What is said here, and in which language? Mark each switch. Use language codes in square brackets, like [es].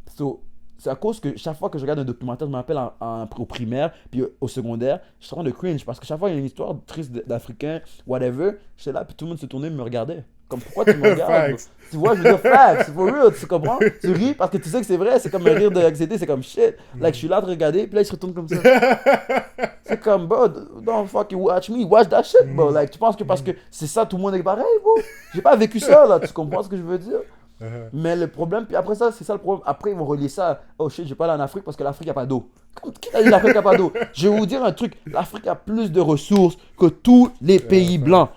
[fr] So, c'est à cause que chaque fois que je regarde un documentaire, je me rappelle au primaire, puis au secondaire, je suis en train de cringe, parce que chaque fois il y a une histoire triste d'Africain, whatever, j'étais là, puis tout le monde se tournait et me regardait. Comme, pourquoi tu me regardes, bro? [en] Facts. [fr] Tu vois, je veux dire, facts, for real, tu comprends? Tu ris parce que tu sais que c'est vrai, c'est comme un rire d'anxiété, c'est comme shit. Like, je suis là à te regarder, puis là, il se retourne comme ça. C'est comme, [en] bro, don't fucking watch me, watch that shit, bro. [fr] Like, tu penses que parce que c'est ça, tout le monde est pareil, bro? J'ai pas vécu ça, là, tu comprends ce que je veux dire? Mhm. Mais le problème, puis après ça, c'est ça le problème. Après, ils vont relier ça. Oh shit, je vais pas aller en Afrique parce que l'Afrique a pas d'eau. Qui t'a dit l'Afrique a pas d'eau? Je vais vous dire un truc. L'Afrique a plus de ressources que tous les pays blancs.